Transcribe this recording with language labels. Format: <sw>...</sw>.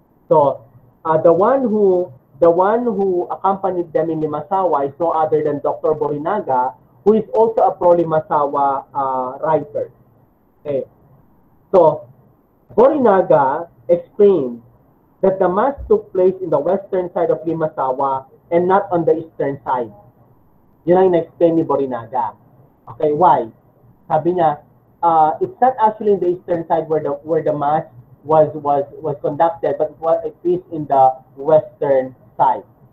<en>So, the one who accompanied them in Limasawa is no other than Dr. Borinaga, who is also a pro-Limasawa writer. Okay. So, Borinaga explained that the mass took place in the western side of Limasawa and not on the eastern side.</en> <tl>Yun ang in-explain ni Borinaga.</tl> <en>Okay, why?</en> <tl>Sabi niya,</tl> <en>it's not actually in the eastern side where the mass was conducted, but it is in the western side.</en>